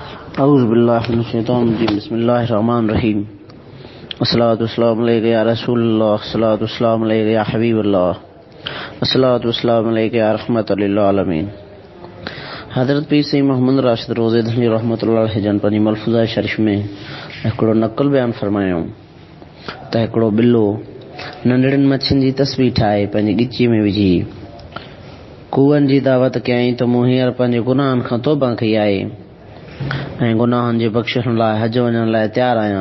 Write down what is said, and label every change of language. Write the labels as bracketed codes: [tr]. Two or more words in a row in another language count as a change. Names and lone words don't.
[ar] أعوذ بالله من الشيطان الرجيم بسم الله الرحمن الرحيم الصلاة والسلام عليك يا رسول الله الصلاة والسلام عليك يا حبيب الله الصلاة والسلام عليك يا رحمة للعالمين. [sd] हज़रत पीर सईद मोहम्मद राशिद रोज़े धनी [ar] رحمة الله عليه [sd] जन पंहिंजी मलफ़ूज़ा शरीफ़ में हिकिड़ो नक़ल बयानु फरमायूं त हिकिड़ो बिल्लो नंढड़ियुनि मच्छियुनि जी तस्वीर ठाहे पंहिंजी ॻिचीअ में विझी कूअनि जी दावत कयईं त मूं हींअर पंहिंजे गुनाहनि खां तौबा कई आहे ऐं गुनाहनि जे बख़्शिश लाइ हज वञण लाइ तयारु आहियां।